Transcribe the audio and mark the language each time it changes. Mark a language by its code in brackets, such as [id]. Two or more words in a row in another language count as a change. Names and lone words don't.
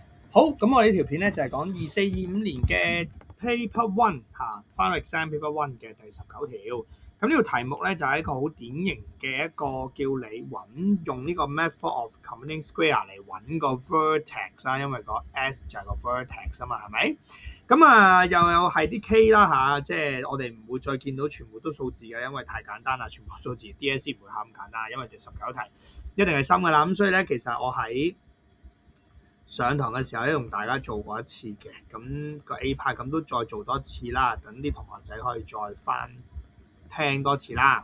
[yue] 好，咁我呢條片咧就係講24-25年嘅 [en] Paper One Final Exam Paper One [yue] 嘅第19條。咁呢個題目咧就係一個好典型嘅一個叫你用呢個 [en] method of computing square [yue] 嚟揾個 vertex 啦，因為個 S 就係個 vertex 啊嘛，係咪？咁又有係啲 K 啦即係我哋唔會再見到全部都數字嘅，因為太簡單啦，全部數字 DSE 唔會考咁簡單，因為第19題一定係深噶啦。咁所以咧，其實我喺上堂嘅時候咧，同大家做過一次嘅，咁個 A 派咁都再做多次啦，等啲同學仔可以再翻聽多次啦。